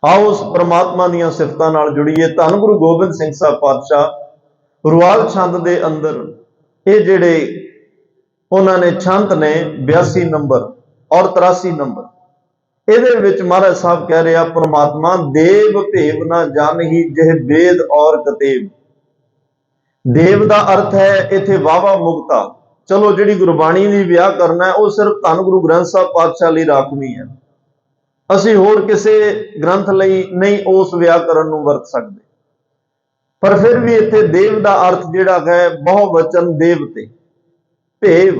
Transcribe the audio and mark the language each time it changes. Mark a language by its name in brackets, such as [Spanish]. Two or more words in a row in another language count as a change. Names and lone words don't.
[Hindi] आओ उस परमात्मा [Punjabi] ਦੀਆਂ ਸਿਫਤਾਂ ਨਾਲ ਜੁੜੀਏ। ਧੰਨ ਗੁਰੂ ਗੋਬਿੰਦ ਸਿੰਘ ਸਾਹਿਬ ਪਾਤਸ਼ਾਹ ਰੁਆਲ ਛੰਦ ਦੇ ਅੰਦਰ ਇਹ ਜਿਹੜੇ ਉਹਨਾਂ ਨੇ ਛੰਦ ਨੇ 82 ਨੰਬਰ ਔਰ 83 ਨੰਬਰ, ਇਹਦੇ ਵਿੱਚ ਮਹਾਰਾਜ ਸਾਹਿਬ ਕਹਿ ਰਿਹਾ, [Braj] परमात्मा देव भेव ना जानही जिह वेद और कतेब। [Punjabi] देव ਦਾ ਅਰਥ ਹੈ ਇੱਥੇ ਵਾਵਾ ਮੁਕਤਾ। ਚਲੋ ਜਿਹੜੀ ਗੁਰਬਾਣੀ ਦੀ ਵਿਆਕਰਨ ਹੈ ਉਹ ਸਿਰਫ ਧੰਨ ਗੁਰੂ ਗ੍ਰੰਥ ਸਾਹਿਬ ਪਾਤਸ਼ਾਹ ਲਈ ਰਾਖਵੀਂ ਹੈ, ਅਸੀਂ ਹੋਰ ਕਿਸੇ ਗ੍ਰੰਥ ਲਈ ਨਹੀਂ ਉਸ ਵਿਆਕਰਨ ਨੂੰ ਵਰਤ ਸਕਦੇ। ਪਰ ਫਿਰ ਵੀ ਇੱਥੇ ਦੇਵ ਦਾ ਅਰਥ ਜਿਹੜਾ ਹੈ ਬਹੁਵਚਨ ਦੇਵਤੇ, ਭੇਵ।